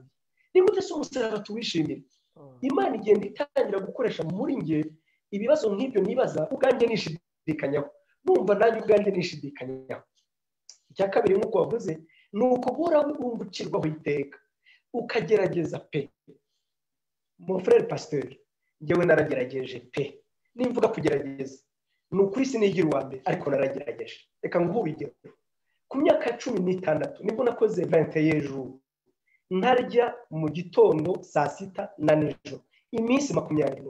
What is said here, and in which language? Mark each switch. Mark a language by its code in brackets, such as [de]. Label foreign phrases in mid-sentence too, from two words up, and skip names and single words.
[rw] Ni gute se umusaraba tuwishimira? Imana igenda itangira gukoresha muri nge ibibazo nk'ibyo nibaza ubwanjye nishidikanyaho, numva nanjye ubwanjye nishidikanyaho. Icya kabiri nk'uko wavuze ni uko guhora wungukirwaho iteka ukagerageza pe. [fr] Mon frère pasteur, [rw] njyewe naragerageje pe. Nimvuga kugerageza ni ukuri sinigira uwa mbere, ariko naragerageje. Reka nguhe urugero. Ku myaka 16 nibwo nakoze 21 jours ntarya mu gitondo, saa sita na nijoro, iminsi 20.